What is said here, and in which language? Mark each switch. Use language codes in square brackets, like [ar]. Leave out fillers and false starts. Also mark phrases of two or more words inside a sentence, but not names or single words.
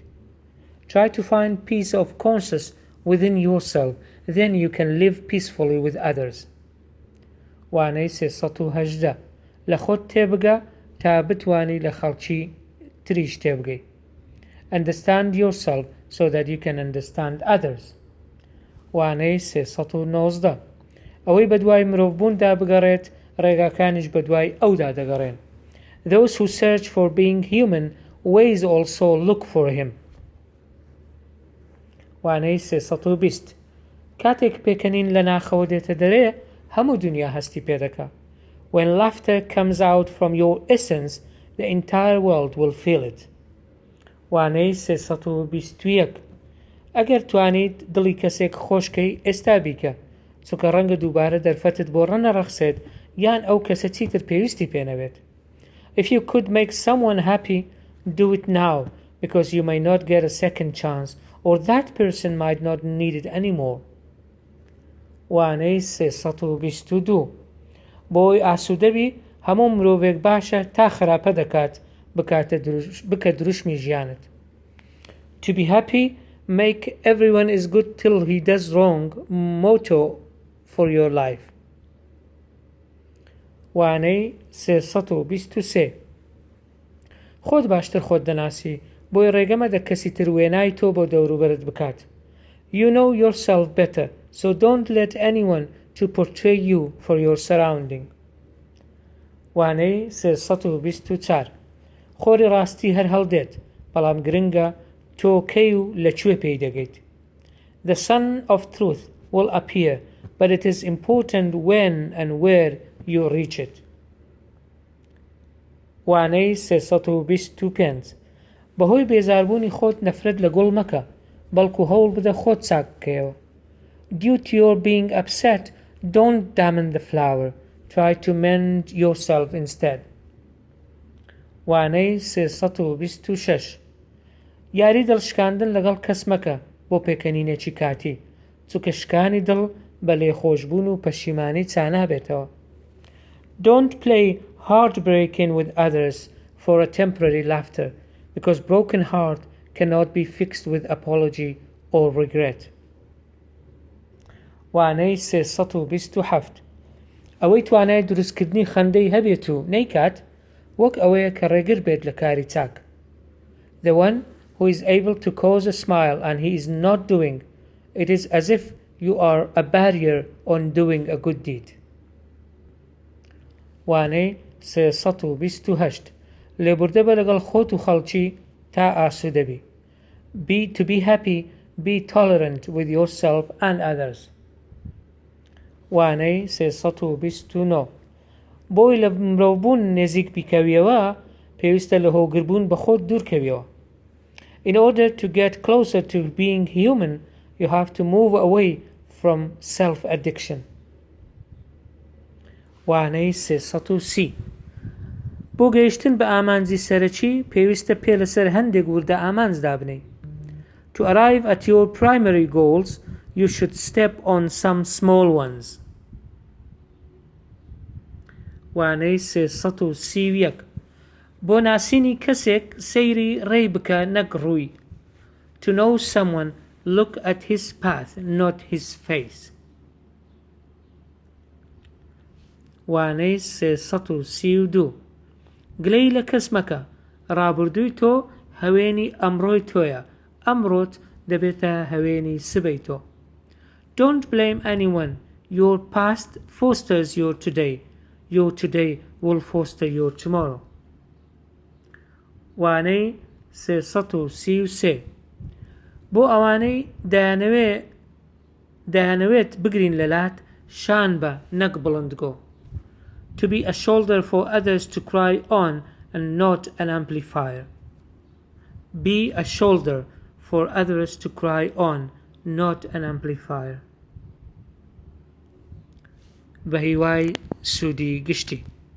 [en] Try to find peace of conscience within yourself, then you can live peacefully with others. [ckb] وانەی 318 لە خۆت تێبگە تا بتوانی لە خەڵکی تریش تێبگەی. [en] Understand yourself so that you can understand others. [ckb] وانەی 319 ئەوەی بەدوای مرۆڤبووندا بگەڕێت ڕێگاکانیش بەدوای ئەودا دەگەڕێن. [en] Those who search for being human ways also look for him. [ckb] وانەی 320 کاتێک پێکەنین لە ناخەوە دێتە دەرێ هەموو دنیا هەستی پێدەکا. [en] When laughter comes out from your essence, the entire world will feel it. [ckb] وانەی 321 ئەگەر توانیت دڵی کەسێک خۆشکەی ئێستا بیکە چونکە ڕەنگە دووبارە دەرفەتت بۆ ڕەنەڕەخسێت یان ئەو کەسە چیتر پێویستی پێنەوێت. [en] If you could make someone happy, do it now because you may not get a second chance or that person might not need it anymore. [ckb] وانەی 322 بۆی ئاسوودەبی هەموو مرۆڤێک باشە تا خراپە دەکات بکە دروشمی ژیانت. [en] To be happy, make everyone is good till he does wrong motto for your life. [ckb] وانەی 323 خۆت باشتر خۆت دەناسی بۆی ڕێگەمەدە کەسی تر وێنای تۆ بۆ دەوروبەرت بکات. [en] You know yourself better, so don't let anyone to portray you for your surrounding. [ckb] وانەی 324 خۆری ڕاستی هەر هەڵدێت بەڵام گرنگە تۆ کەی و لەکوێ پێی دەگەیت. [en] The sun of truth will appear, but it is important when and where you reach it. [ckb] وانەی 325 بەهۆی بێزاربوونی خۆت نەفرەت لە گوڵ مەکە، بەڵکو هەوڵ بدە خۆت چاک بکەیەوە. [en] Due to your being upset, don't damage the flower. Try to mend yourself instead. [ckb] وانەی 326 یاری دڵشکاندن لەگەڵ کەس مەکە بۆ پێکەنینێکی کاتی، چونکە شکانی دڵ بە لێخۆشبوون و پەشیمانی چانابێتەوە. [en] Don't play heartbreaking with others for a temporary laughter, because broken heart cannot be fixed with apology or regret. [ckb] وانەی 327 ئەوەی توانای دروستکردنی خەندەی هەبێت و نەیکات، وەک ئەوەیە کە ڕێگر بێت لە کاری چاک. [en] The one who is able to cause a smile and he is not doing, it is as if you are a barrier on doing a good deed. [ckb] وانەی 328 لێبوردە بە لەگەڵ خۆت و خەڵکی تا ئاسوودە بی. [en] To be happy, be tolerant with yourself and others. [ckb] وانەی 329 بۆی لە مرۆڤبوون نێزیک بیکەویەوە، پێویستە لە هۆگربوون بە خۆت دوورکەویەوە. [en] In order to get closer to being human, you have to move away from self-addiction. [ckb] وانەی 330 بۆ گەیشتن بە ئامانجی سەرەکی پێویستە پێ لەسەر هەندێک وردە ئامانجدا بنەی. [en] To arrive at your primary goals, you should step on some small ones. [ckb] وانەی 331 بۆ ناسینی کەسێک سەیری ڕێی بکە نەک ڕووی. [en] To know someone, look at his path, not his face. [ckb] وانەی 332 گلەی لە کەس مەکە، ڕابردووی تۆ هەوێنی ئەمڕۆی تۆیە، ئەمڕۆت دەبێتە هەوێنی سبەی تۆ. [en] Don't blame anyone. Your past fosters your today. Your today will foster your tomorrow. [ckb] وانەی 333 بۆ ئەوانەی دەیانەوێت بگرین لەلات، شان بە نەک بڵندگۆ. [en] To be a shoulder for others to cry on and not an amplifier. Be a shoulder for others to cry on, not an amplifier. [ckb] بە هیوای سوودی گشتی.